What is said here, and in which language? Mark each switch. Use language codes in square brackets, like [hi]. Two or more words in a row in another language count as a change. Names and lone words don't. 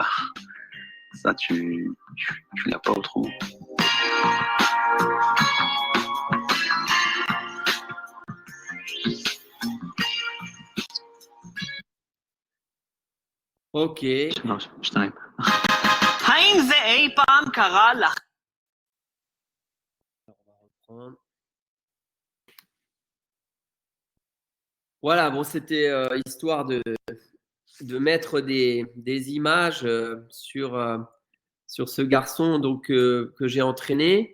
[fr] Ça, tu l'as pas autrement. Ok. Non, je t'arrête. [he] האם זה אי פעם קרה לך? [fr] On va reprendre. Voilà, bon, c'était histoire de mettre des images sur ce garçon donc, que j'ai entraîné.